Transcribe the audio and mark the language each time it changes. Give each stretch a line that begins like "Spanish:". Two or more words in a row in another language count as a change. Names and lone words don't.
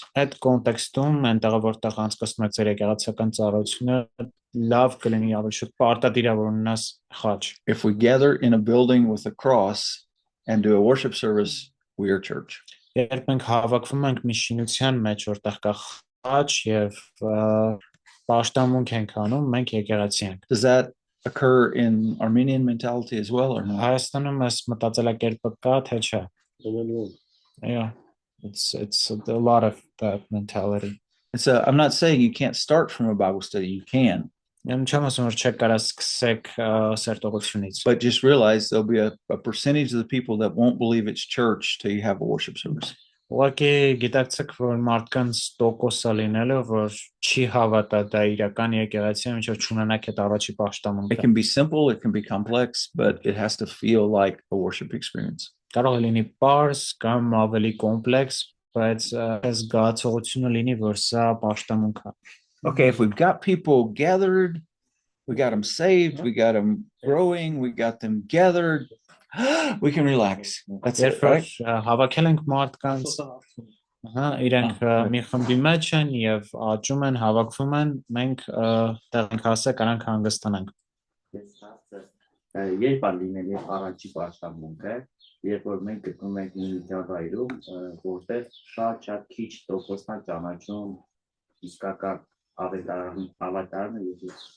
Armenian: Այդ կոնտեքստում այնտեղ որտեղ անցկացնում եք ձեր եկեղեցական ծառայությունը լավ կլինի ավելի շուտ պարտադիր է որ ունենաս խաչ։
English: If we gather in a building with a cross and do a worship service, we are church.
Armenian: Երբ մենք հավաքվում ենք մի շինության մեջ որտեղ կա խաչ եւ պաշտամունք ենք անում, մենք եկեղեցի ենք։
English: Does that occur in Armenian mentality as well or not?
Armenian: Հայաստանում այս մտածելակերպը կա թե չէ։ Ուրեմն
English: Yeah, it's a lot of that mentality. And so I'm not saying you can't start from a Bible study. You can,
Armenian: Եմ չեմ ասում որ չեք կարա սկսեք սերտողությունից։
English: but just realize there'll be a percentage of the people that won't believe it's church till you have a worship service.
Armenian: Ուղղակի գիտակցեք որ մարդկանց տոկոսը լինելը որ չի հավատա դա իրական եկեղեցի է ինչ որ չունենաք այդ առաջի
English: It
Armenian: պաշտամունքը։
English: can be simple, it can be complex, but it has to feel like a worship experience.
Armenian: Կարող է լինի պարզ կամ ավելի կոմպլեքս, բայց այս զգացողությունը լինի որ սա պաշտամունք է։
English: Okay, if we've got people gathered, we got them saved, we got them growing, we got them gathered, we can relax. That's it,
Armenian: Երբ որ
English: right?
Armenian: հավաքել ենք մարդկանց, իրենք մի խմբի մեջ են եւ աճում են, հավաքվում են, մենք տեղ ենք հասել, կարանք հանգստանանք։ Երբ է լինել առաջի պաշտամունքը, երբ որ մենք գտնում ենք մի միջավայրում, որտեղ շատ քիչ տոկոսն է ճանաչում իսկական ավետարանը եւ Հիսուսը։